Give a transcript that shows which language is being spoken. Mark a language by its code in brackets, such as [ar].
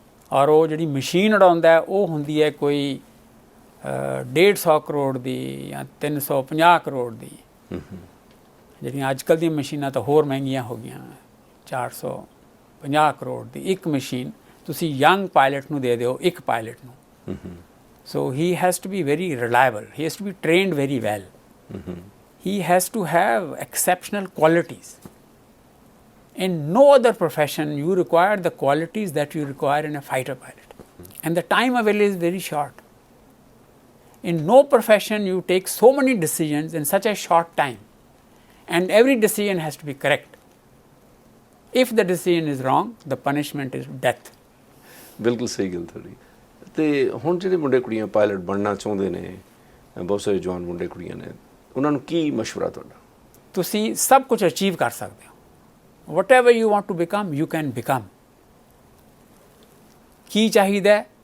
[pa] ਔਰ ਉਹ ਜਿਹੜੀ ਮਸ਼ੀਨ ਉਡਾਉਂਦਾ ਉਹ ਹੁੰਦੀ ਹੈ ਕੋਈ 150 ਕਰੋੜ ਦੀ ਜਾਂ 350 ਕਰੋੜ ਦੀ। ਜਿਹੜੀਆਂ ਅੱਜ ਕੱਲ੍ਹ ਦੀਆਂ ਮਸ਼ੀਨਾਂ ਤਾਂ ਹੋਰ ਮਹਿੰਗੀਆਂ ਹੋ ਗਈਆਂ, 450 ਕਰੋੜ ਦੀ ਇੱਕ ਮਸ਼ੀਨ ਤੁਸੀਂ ਯੰਗ ਪਾਇਲਟ ਨੂੰ ਦੇ ਦਿਓ, ਇੱਕ ਪਾਇਲਟ ਨੂੰ। [en] So he has to be very reliable. He has to be trained very well. He has to have exceptional qualities. In no other profession you require the qualities that you require in a fighter pilot. And the time available is very short. In no profession you take so many decisions in such a short time. And every decision has to be correct. If the decision is wrong, the punishment is death. [pa] ਬਿਲਕੁਲ ਸਹੀ ਗੱਲ ਤੁਹਾਡੀ। ਅਤੇ ਹੁਣ ਜਿਹੜੇ ਮੁੰਡੇ ਕੁੜੀਆਂ pilot ਬਣਨਾ ਚਾਹੁੰਦੇ ਨੇ, ਬਹੁਤ ਸਾਰੇ ਜਵਾਨ ਮੁੰਡੇ ਕੁੜੀਆਂ ਨੇ, ਉਹਨਾਂ ਨੂੰ ਕੀ ਮਸ਼ਵਰਾ ਤੁਹਾਡਾ? ਤੁਸੀਂ ਸਭ ਕੁਝ ਅਚੀਵ ਕਰ ਸਕਦੇ ਹੋ। [en] Whatever you want to become you can become. [pa] ਕੀ ਚਾਹੀਦਾ?